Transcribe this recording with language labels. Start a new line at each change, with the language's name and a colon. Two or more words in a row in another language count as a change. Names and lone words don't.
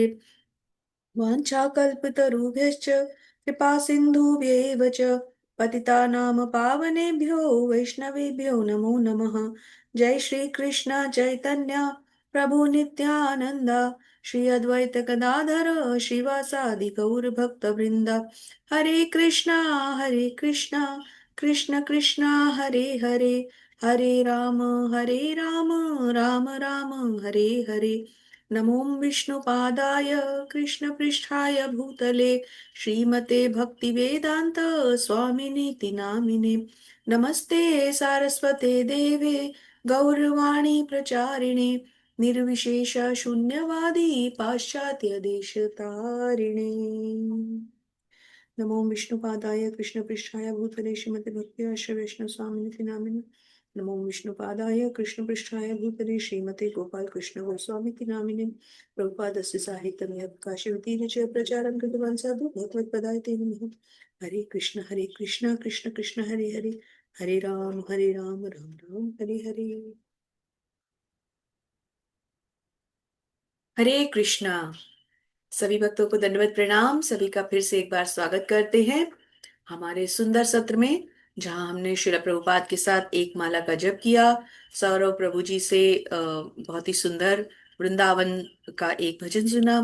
Sanskrit: वाञ्छाकल्पतरुभ्यश्च कृपा सिन्धुभ्येव च पतितानां पावनेभ्यो वैष्णवेभ्यो नमो नमः। जय श्री कृष्ण चैतन्य प्रभु नित्यानंद श्री अद्वैत गदाधर श्रीवासादि गौर भक्त वृंद। हरे कृष्णा कृष्ण कृष्ण हरे हरे, हरे राम राम राम हरे हरे। नमो विष्णुपादाय कृष्णपृष्ठाय भूतले श्रीमते भक्तिवेदान्त स्वामिनीति नामिने। नमस्ते सारस्वते देवे गौरवाणी प्रचारिणे निर्विशेष शून्यवादी पाश्चात्य देशतारिणे। नमो विष्णुपादाय कृष्णपृष्ठाय भूतले श्रीमते भक्ति वैष्णव स्वामिनिति नामिने। नमो विष्णुपादाय कृष्णपृष्ठाय भूतले श्रीमते गोपाल कृष्ण गोस्वामीति नामिने। प्रभुपादस्य साहित्यं यः काशीवतीर्य च प्रचारं कृतवान् साधु भगवत्पदाय ते नमः। हरे कृष्ण कृष्ण कृष्ण हरे हरे, हरे राम राम राम हरे हरे। हरे कृष्णा।
Hindi: सभी भक्तों को दंडवत प्रणाम। सभी का फिर से एक बार स्वागत करते हैं हमारे सुंदर सत्र में, जहां हमने श्रील प्रभुपाद के साथ एक माला का जप किया। सौरव प्रभु जी से बहुत ही सुंदर वृंदावन का एक भजन सुना।